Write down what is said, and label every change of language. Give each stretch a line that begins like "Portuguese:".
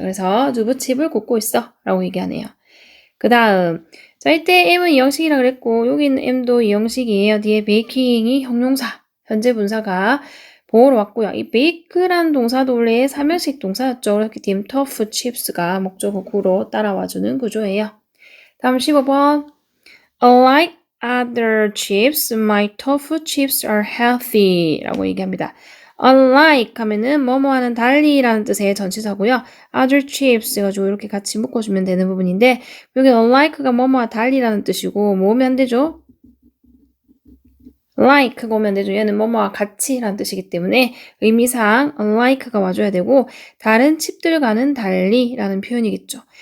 Korean: 그래서 두부칩을 굽고 있어 라고 얘기하네요. 그 다음 자 이때 M은 이형식이라 그랬고 여기 있는 M도 이형식이에요. 뒤에 베이킹이 형용사 현재 분사가 보호로 왔고요. 이 bake라는 동사도 원래 3형식 동사였죠. 그렇기 때문에 tofu chips가 목적어 구로 따라와주는 구조예요. 다음 15번.
English: Unlike other chips, my tofu chips are healthy
Korean: 라고 얘기합니다. unlike 하면은 뭐뭐와는 달리라는 뜻의 전치사고요. other chips 해가지고 이렇게 같이 묶어주면 되는 부분인데 여기 unlike가 뭐뭐와 달리라는 뜻이고 뭐 오면 안 되죠? like가 오면 되죠. 얘는 뭐뭐와 같이라는 뜻이기 때문에 의미상 unlike가 와줘야 되고 다른 칩들과는 달리라는 표현이겠죠.